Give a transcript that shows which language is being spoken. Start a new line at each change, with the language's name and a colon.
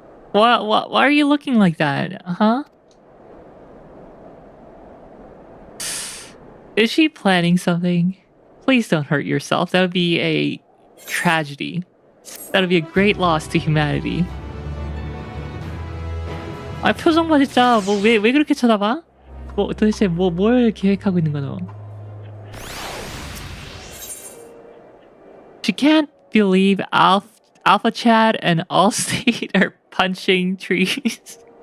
English: Why are you looking like that? Huh? Is she planning something? Please don't hurt yourself. That would be a tragedy. That would be a great loss to humanity.
Korean: 아, 표정 봐 진짜. 왜 그렇게 쳐다봐? 도대체 뭘 계획하고 있는 거너?
English: She can't believe Alpha Chad and Allstate are punching trees.